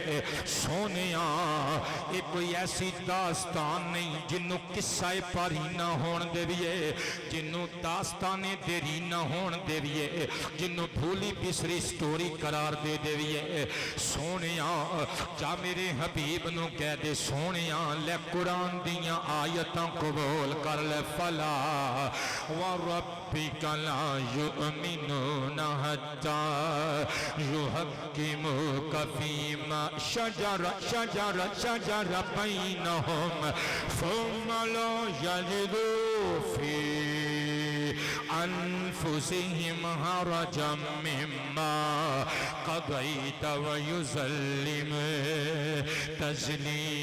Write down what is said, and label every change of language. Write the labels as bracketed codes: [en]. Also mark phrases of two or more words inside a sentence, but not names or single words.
[pa] سونیا یہ کوئی ایسی داستان نہیں جنہوں قصہ پاری نہ ہون دیویے جنہوں داستانے دیری نہ ہون دیویے جنہوں بھولی بسری سٹوری قرار دے دیویے سونیا جا میرے حبیب نوں کہہ دے سونیا لے قرآن دیاں آیتاں قبول کر لے [ar] फला व रब्बिका ला يؤمنون حتى يحكموك فيما شجر بينهم ثم لا يجدوا في أنفسهم حرجا مما قضيت ويسلموا تسليما